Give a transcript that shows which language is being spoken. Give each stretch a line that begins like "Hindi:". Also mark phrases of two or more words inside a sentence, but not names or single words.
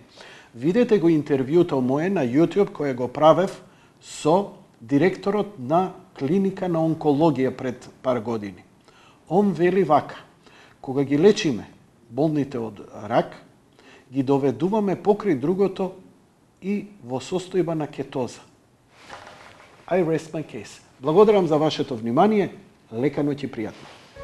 Macedonian: Видете го интервјуто мое на YouTube кое го правев со директорот на клиника на онкологија пред пар години. Он вели вака: кога ги лечиме болните од рак, ги доведуваме покрај другото и во состојба на кетоза.
English: I rest my case.
Macedonian: Благодарам за вашето внимание. Лека ноќ и пријатно.